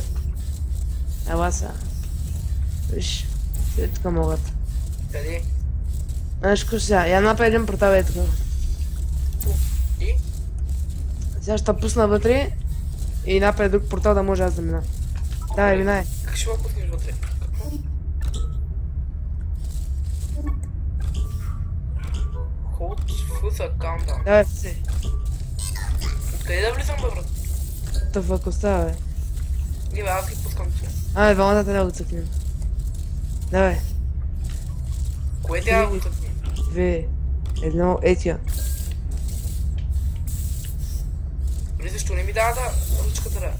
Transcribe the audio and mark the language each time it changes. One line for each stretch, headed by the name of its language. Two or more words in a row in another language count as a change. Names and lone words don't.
Bulgarian: Ела сега. Виж. Ето тук могат. Къде? Знаеш какво сега? Я направи един портал е тук. И? Сега ще пусна вътре и направи друг портал да може аз да мина. Давай, минай. Как ще го пуснеш вътре? Какво?
English: Hold further countdown.
Bulgarian: Давай, се. Откъде да влизам, бе, брат? Това ако става, бе. Не, бе, аз ги пускам тук. Вълната трябва да го цъкнем. Давай. Кое трябва да го цъкнем? 2, 1, етия. Бре, защо не ми дава да ръчката да...